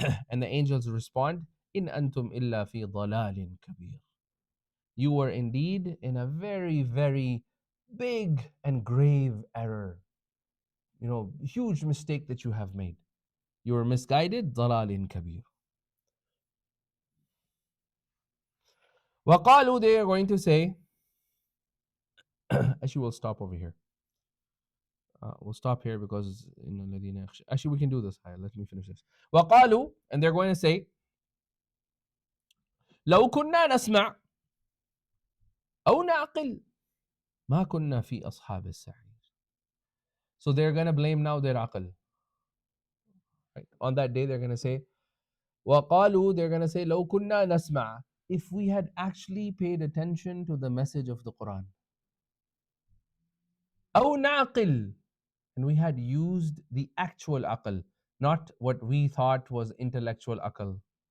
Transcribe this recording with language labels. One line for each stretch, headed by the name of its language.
English: And the angels respond,
Arabic: إِنْ أَنْتُمْ إِلَّا فِي ضَلَالٍ كَبِيرٍ.
English: You were indeed in a very, very big and grave error. Huge mistake that you have made. You were misguided,
Arabic: ضَلَالٍ كَبِيرٍ.
English: وَقَالُوا, they are going to say, actually we'll stop over here. We'll stop here because actually we can do this. Let me finish this.
Arabic: وَقَالُوا,
English: and they're going to say,
Arabic: لو كنا نسمع أو نعقل ما كنا في أصحاب السعير.
English: So they're going to blame now their aql. Right? On that day they're going to say, وَقَالُوا, they're going to say,
Arabic: لو كنا نسمع,
English: if we had actually paid attention to the message of the Quran.
Arabic: أو نعقل,
English: and we had used the actual aql, not what we thought was intellectual aql.